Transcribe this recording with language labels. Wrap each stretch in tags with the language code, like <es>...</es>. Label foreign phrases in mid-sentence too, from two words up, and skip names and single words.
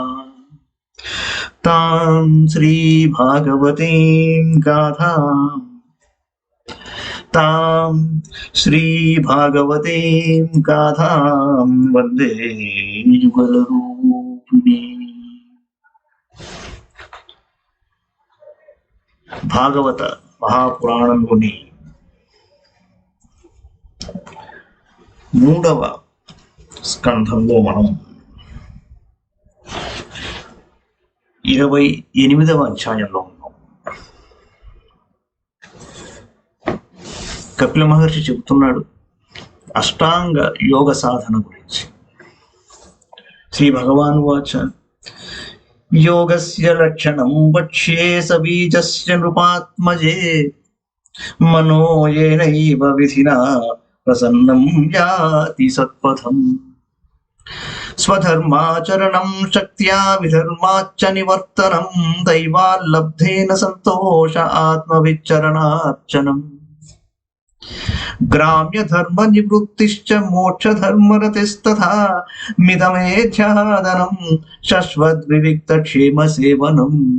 <sa>तां श्रीभागवतीं गाथां वन्दे युगलरूपिणी</sa> <te>భాగవత మహాపురాణంలోని 3వ స్కంధంలో మనం 28వ అధ్యాయంలో ఉన్నాం. కపిల మహర్షి చెబుతున్నాడు అష్టాంగ యోగ సాధన గురించి.</te> <sa>శ్రీ భగవాన్ వాచ योगस्य लक्षणं वक्ष्ये सबीजस्य नृपात्मजे मनो येनैव विधिना प्रसन्नं याति सत्पथम् स्वधर्माचरणं शक्त्या विधर्माच्च निवर्तनं दैवाल्लब्धेन सन्तोष आत्मविच्चरणार्चनम् ग्राम्य धर्म निवृत्तिश्च मोक्ष धर्म रतिस्तथा मिदमेध्यादनं शश्वत् विविक्त क्षेम सेवनम्</sa>